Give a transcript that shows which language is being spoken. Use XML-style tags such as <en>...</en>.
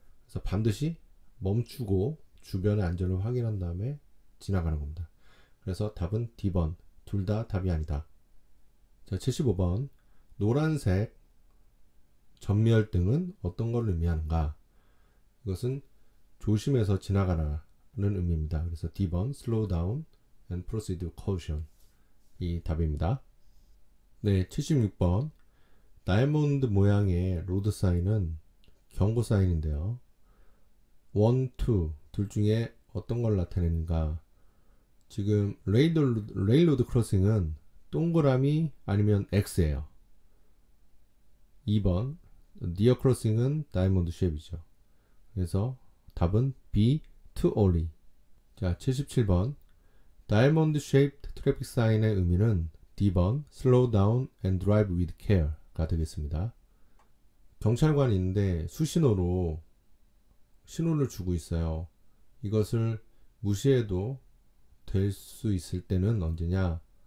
<ko>그래서 반드시 멈추고 주변의 안전을 확인한 다음에 지나가는 겁니다. 그래서 답은 D번 둘 다 답이 아니다. 자, 75번 노란색 전멸등은 어떤 걸 의미하는가? 이것은 조심해서 지나가라는 의미입니다.</ko> <en>그래서 D번 slow down and proceed with caution</en> <ko>이 답입니다. 네, 76번 다이아몬드 모양의 로드 사인은 경고 사인인데요. 1, 2 둘 중에 어떤 걸 나타내는가? 지금 레일로드 크로싱은 동그라미 아니면 X예요. 2번 니어 크로싱은 다이아몬드 쉐입이죠. 그래서 답은 B, to only. 자, 77번 다이아몬드 쉐입드 트래픽 사인의 의미는 D번</ko> <en>slow down and drive with care</en> <ko>가 되겠습니다. 경찰관이 있는데 수신호로 신호를 주고 있어요. 이것을 무시해도 될 수 있을 때는 언제냐?</ko>